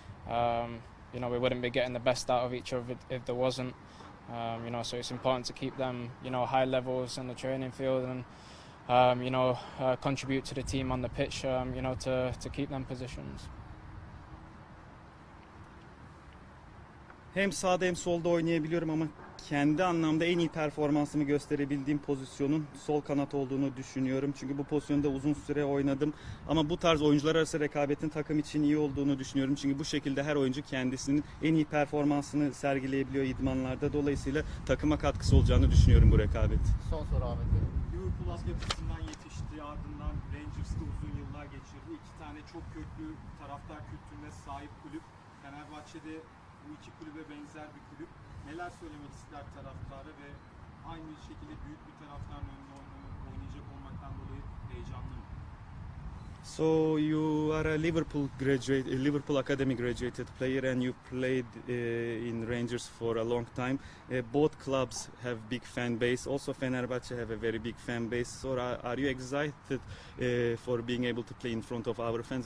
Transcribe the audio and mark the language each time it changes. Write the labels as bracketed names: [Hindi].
[English] We wouldn't be getting the best out of each other if there wasn't. So it's important to keep them, high levels in the training field and, contribute to the team on the pitch, to keep them positions. [Turkish] Hem sağda hem solda oynayabiliyorum ama kendi anlamda en iyi performansımı gösterebildiğim pozisyonun sol kanat olduğunu düşünüyorum. Çünkü bu pozisyonda uzun süre oynadım. Ama bu tarz oyuncular arası rekabetin takım için iyi olduğunu düşünüyorum. Çünkü bu şekilde her oyuncu kendisinin en iyi performansını sergileyebiliyor idmanlarda. Dolayısıyla takıma katkısı olacağını düşünüyorum bu rekabet. Son soru Ahmet Bey. Liverpool altyapısından yetişti, ardından Rangers'ta uzun yıllar geçirdi. İki tane çok köklü taraftar kültürüne sahip kulüp. Fenerbahçe'de bu iki kulübe benzer bir kulüp. Neler söylemek ister taraftara ve aynı şekilde büyük bir taraftarın önünde oynayacak olmaktan dolayı heyecanlı mı? [English] So you are a Liverpool Academy graduated player, and you played in Rangers for a long time. Both clubs have big fan base. Also, Fenerbahçe have a very big fan base. So, are you excited for being able to play in front of our fans?